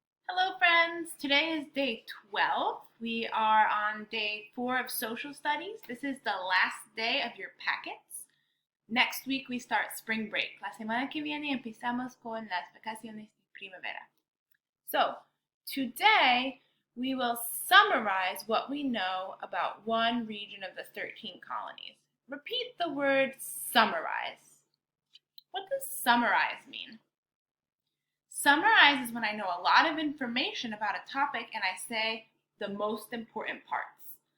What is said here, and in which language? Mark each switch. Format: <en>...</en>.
<en>Hello friends, today is day 12. We are on day 4 of social studies. This is the last day of your packets. Next week we start spring break.</en> <es>La semana que viene empezamos con las vacaciones de primavera.</es> <en>So, today we will summarize what we know about one region of the 13 colonies. Repeat the word summarize. What does summarize mean? Summarize is when I know a lot of information about a topic and I say the most important parts.</en>